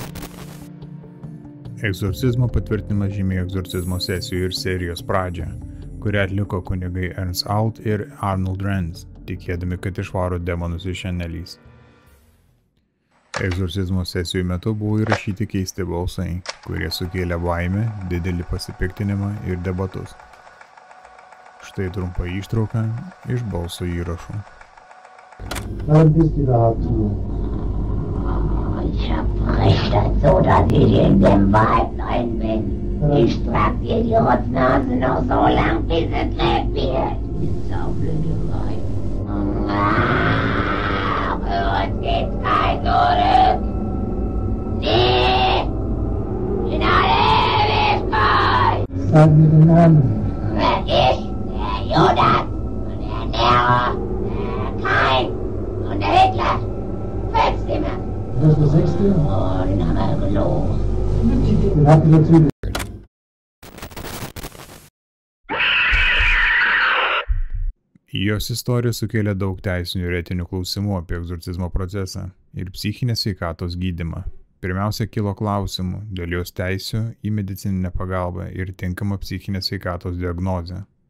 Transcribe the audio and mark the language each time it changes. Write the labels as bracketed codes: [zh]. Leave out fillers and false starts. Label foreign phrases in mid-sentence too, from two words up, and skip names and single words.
[lt] Egzorcizmo patvirtinimas žymėjo egzorcizmo sesijų ir serijos pradžią, kurią atliko kunigai Ernst Alt ir Arnold Renz, tikėdami, kad išvaro demonus iš Anneliese. Egzorcizmo sesijų metu buvo įrašyti keisti balsai, kurie sukėlė baimę, didelį pasipiktinimą ir debatus. Štai trumpa ištrauka iš balso įrašų. [de] Ich verbrech das so, dass ich in dem Wald rein bin. Ich trag dir die Rotznase noch so lang, bis es lebt wird. Die Saublöderei. Für uns geht's kein Zurück. Sie in alle Ewigkeit. Sag mir den Namen. Ich, der Judas und der Nero, der Kain und der Hitler. 5 Stimmen. Das ist der 6. Oh, den haben wir gelogen. Den habt ihr natürlich. [lt] Jos istorija sukėlė daug teisinių ir etinių klausimų apie egzorcizmo procesą ir psichinės sveikatos gydymą. Pirmiausia, kilo klausimų dėl jos teisių į medicininę pagalbą ir tinkamą psichinės sveikatos diagnozę.